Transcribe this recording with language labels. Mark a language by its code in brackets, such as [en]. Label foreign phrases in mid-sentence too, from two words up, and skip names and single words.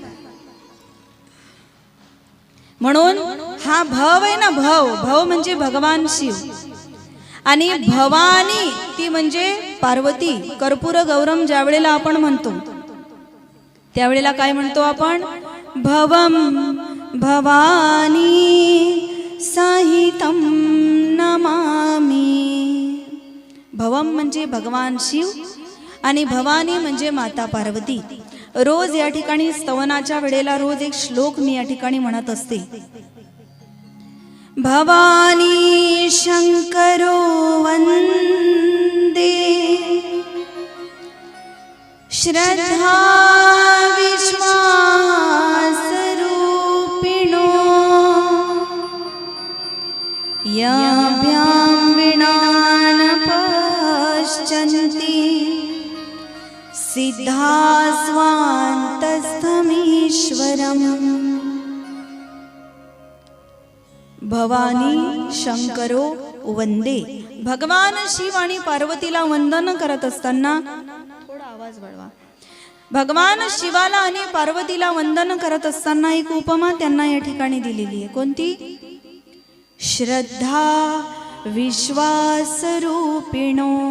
[mr] म्हणून हा भव आहे ना, भव. भव म्हणजे भगवान शिव. आणि भवानी ती म्हणजे पार्वती. [sa] कर्पूर गौरम [mr] ज्या वेळेला आपण म्हणतो त्यावेळेला काय म्हणतो आपण? [sa] भवम भवानी साहितम नमामि. [mr] भवम म्हणजे भगवान शिव आणि भवानी म्हणजे माता पार्वती. रोज या ठिकाणी स्तवनाच्या वेळेला रोज एक श्लोक मी या ठिकाणी म्हणत असते. [sa] भवानी शंकरो वंदे, श्रद्धा विश्वास रूपिणो, याभ्यां विना न पश्यन्ति, सिद्धा स्वान्तस्थमीश्वरम्. भवानी शंकरो वंदे. [mr] भगवान शिव आणि पार्वतीला वंदन करत असताना, थोडा आवाज वाढवा. भगवान शिवाला आणि पार्वतीला वंदन करत असताना एक उपमा त्यांना या ठिकाणी दिलेली आहे. कोणती? [sa] श्रद्धा विश्वास रूपिणो.